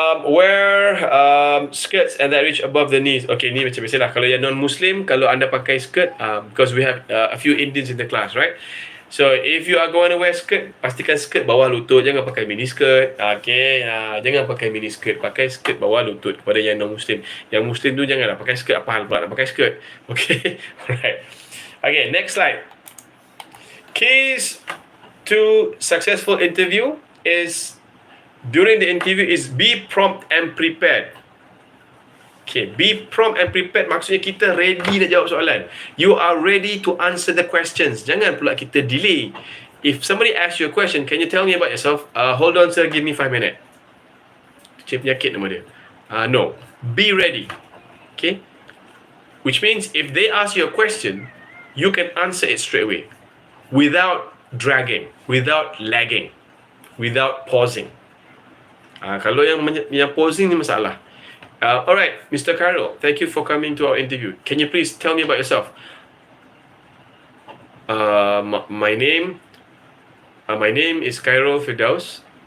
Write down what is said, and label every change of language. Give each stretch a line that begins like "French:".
English: Wear skirts and that reach above the knees. Okay,
Malay: ni macam biasalah. Kalau yang non-Muslim, kalau anda pakai skirt,
English: because we have a few Indians in the class, right? So, if you are going to wear skirt,
Malay: pastikan skirt bawah lutut. Jangan pakai mini skirt. Okay, jangan pakai mini skirt. Pakai skirt bawah lutut kepada yang non-Muslim. Yang Muslim tu janganlah pakai skirt. Apa hal pula nak pakai skirt?
English: Okay, alright. Okay, next slide. Keys to successful interview is during the interview is be prompt and prepared. Okay, be prompt and prepared
Malay: maksudnya kita ready nak jawab soalan.
English: You are ready to answer the questions.
Malay: Jangan pula kita delay.
English: If somebody asks you a question, can you tell me about yourself? Hold on sir, give me 5 minutes.
Malay: Cik penyakit nama dia.
English: No, be ready. Okay, which means if they ask you a question, you can answer it straight away, without dragging, without lagging, without pausing.
Malay: Kalau yang posing ni masalah.
English: Alright, Mr. Carol, thank you for coming to our interview. Can you please tell me about yourself? My name is Khairul Firdaus.